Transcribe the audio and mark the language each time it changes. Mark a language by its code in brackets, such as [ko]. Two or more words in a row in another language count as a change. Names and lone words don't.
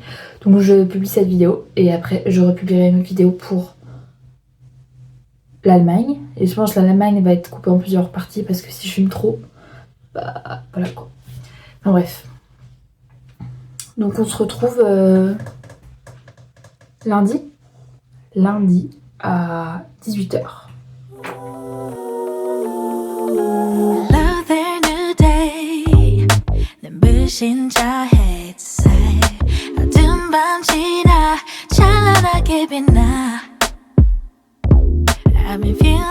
[fr] Donc je publie cette vidéo et après je republierai une autre vidéo pour l'Allemagne. Et je pense que l'Allemagne va être coupée en plusieurs parties parce que si je filme trop, bah voilà quoi. Enfin bref. Donc on se retrouve lundi à 18h. [ko] 진짜 했어 어떤 밤 지나 찬란하게 빛나 [en] I'm in